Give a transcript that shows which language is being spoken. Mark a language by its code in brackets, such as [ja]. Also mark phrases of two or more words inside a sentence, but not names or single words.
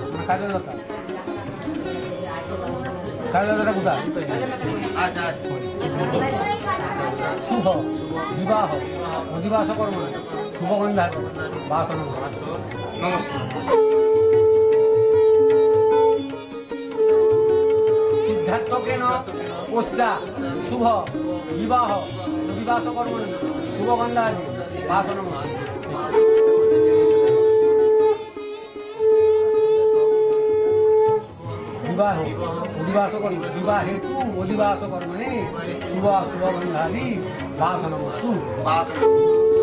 [bn] স্বাধীনতা স্বাধীনতাটা কোথায় [sa] শুভ বিবাহ অধিবাস কর্ম শুভগন্ধা বাসন [bn] নমস্কার। [sa] সিদ্ধার্থকেন পশ্চাৎ শুভ বিবাহ অধিবাস কর্ম শুভগন্ধাদি বাসন विवाह अधिवास कर्म विवाह हेतु अधिवास कर्मणि शुभ शुभगंधादि वासनमस्तु।